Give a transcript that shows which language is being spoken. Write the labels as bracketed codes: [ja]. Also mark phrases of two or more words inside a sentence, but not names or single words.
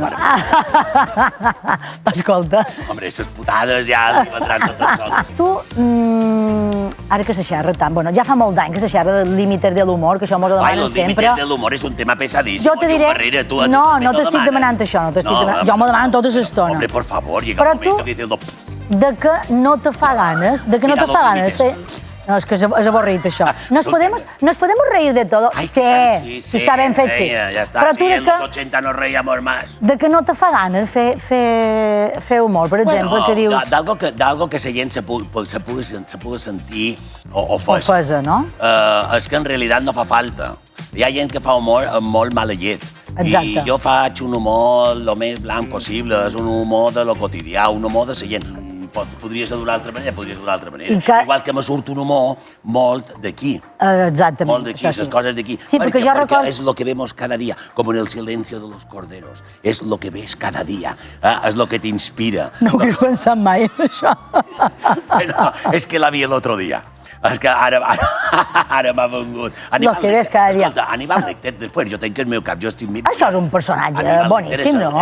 [ca] No, li varen. Escolta. Hombre, les putades ja li vendran totes soles. Tu, ara que se xerra tant, bueno, ja fa molt d'any que se xerra del límite de l'humor, que això mos ho demanen sempre. El límite de l'humor és un tema pesadíssim. Jo te diré... No t'estic demanant això, no t'estic demanant. Jo m'ho demanen tota l'estona. [es] Hombre, por favor, llega un momento que dice... [ca] De que no te fa ganes, No, és que és avorrit, això. [es] Nos podemos reír de todo. [ca] Sí, està ben fet, sí. Ja està, sí, [es] en los 80 nos reíamos más. [ca] De que no te fa ganes fer humor, per exemple, que dius... D'algo que la gent se pugui sentir ofesa, no? És que en realitat no fa falta. Hi ha gent que fa humor amb molt mala llet. I jo faig un humor el més blanc possible, és un humor de lo quotidià, un humor de la gent. Podria ser d'una altra manera, Igual que me surt un humor molt d'aquí. Exactament. Molt d'aquí, les coses d'aquí. Sí, perquè [es] és lo que vemos cada dia, com en el silencio de los corderos. [ca] És [es] lo que ves cada dia, [ca] és lo que t'inspira. No ho hagués pensat mai, això. És que la vi l'altre dia. És que ara m'ha vengut. [es] Lo que ves cada dia. [ca] Escolta, Aníbal Lecter, després, jo tenc el meu cap, jo estic... Això és un personatge boníssim, no?